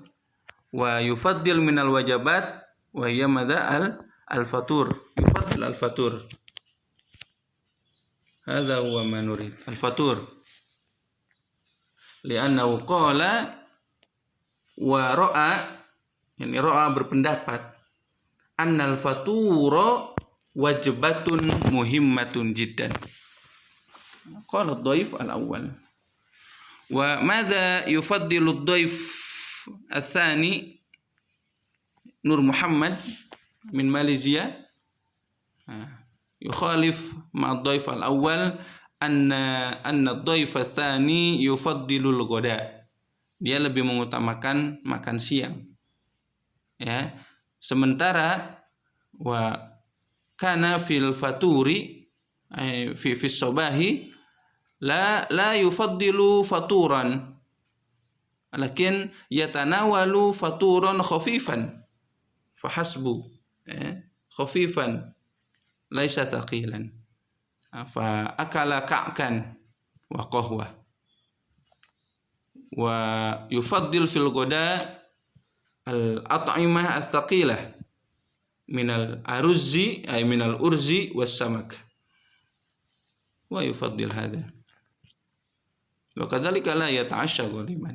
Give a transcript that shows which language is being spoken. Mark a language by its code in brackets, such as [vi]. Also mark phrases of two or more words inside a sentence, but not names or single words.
[ar] ويفضل من الوجبات وهي ماذا الفطور، يفضل الفطور. هذا هو ما نريد، الفطور. لأنه قال ورأى، يعني رأى berpendapat أن الفطور وجبة مهمة جدا. قال الضيف الأول. وماذا يفضل الضيف الثاني نور محمد من ماليزيا. يخالف مع الضيف الأول أن الضيف الثاني يفضل الغداء. [id] Dia lebih mengutamakan makan siang. [ar] Ya. Sementara وكان في الفطور في الصباح لا يفضل فطورا لكن يتناول فطورا خفيفا فحسب خفيفا ليس ثقيلا فأكل كعكا وقهوة ويفضل في الغداء الأطعمة الثقيلة من الأرز أي من الأرز والسمك ويفضل هذا وكذلك لا يتعشى غالبا.